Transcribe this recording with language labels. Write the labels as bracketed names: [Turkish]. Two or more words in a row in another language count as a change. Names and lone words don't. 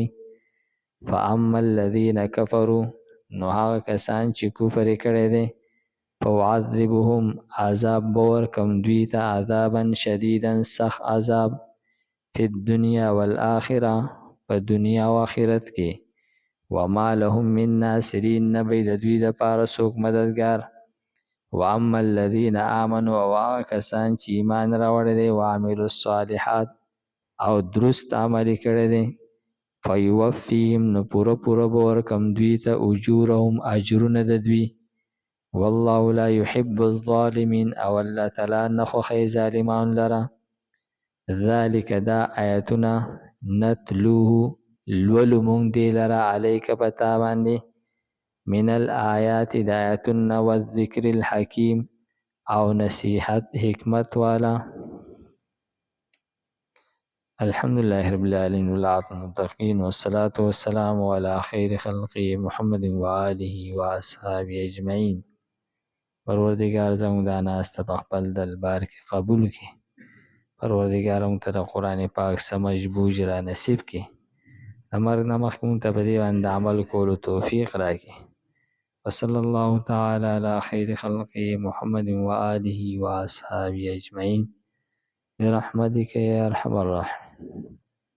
[Arabic] فاما الذین کفروا [Pashto] نو هغه کسان چې کفر کړی دی، فاعذبهم عذاب به ورکم دوی ته [Arabic] عذابا شدیدا [Pashto] سخت عذاب، [Arabic] فی الدنیا والآخرة [Pashto] په دنیا او آخرت کې، [Arabic] وما لهم من ناصرین [Pashto] نبی د دوی د پاره څوک مددگار. [Arabic] واما الذین آمنوا [Pashto] او هغه کسان چې ایمان راوړی دی، [Arabic] وعملوا الصالحات [Pashto] او درست عمل کړی دی، فیوفیهم نو پوره پوره به ورکم دوی ته اجورهم اجرونه د دوی، [Arabic] والله لا يحب الظالمین [Pashto] او الله تعالی نه خوښوي ظالمان لره. ذالک دا آیتونه نتلوه لولو مونږ دی لره علیک پتا باندې، [Arabic] من الآیات [Pashto] د آیتونه، [Arabic] والذکر الحکیم [Pashto] او نصیحت حکمت والا. [Arabic] الحمدلله رب العالمین والعاقبۃ للمتقین والصلاة والسلام علی خیر خلقه محمد وآله واصحابه اجمعین. [Pashto] پروردگار زموږ دا ناسته په خپل دربار کې قبول کړي. پروردگار موږ ته د قرآن پاک [Urdu] سمجھ بوجھ [Pashto] را نصیب کړي. د مرګ نه مخکې موږ ته په دې باندې عمل کولو توفیق راکړي. [Arabic] وصلی الله تعالی علی خیر خلقه محمد وآله واصحابه اجمعین برحمتک یا ارحم الراحمین.